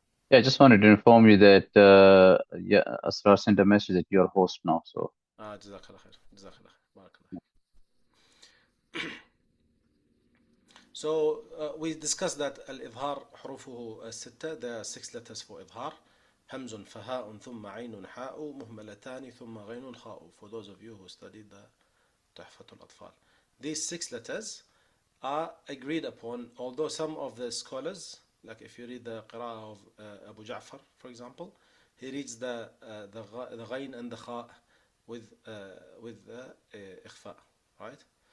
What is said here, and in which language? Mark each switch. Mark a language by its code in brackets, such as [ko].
[en] Yeah, I just wanted to inform you that Asrar sent a message that you're host now. So. Jazakallah khair. Jazakallah khair. Barakallah. So we discussed that al-idhar [ar] حروفه الستة. [en] There are 6 letters for idhar. [ar] همز فهاء ثم عين حاء مهملتان ثم غين خاء. [en] For those of you who studied the تحفة الأطفال, these 6 letters are agreed upon, although some of the scholars, like if you read the qira'ah of Abu Ja'far, for example, he reads the ghain and the kha with the ikhfa, right?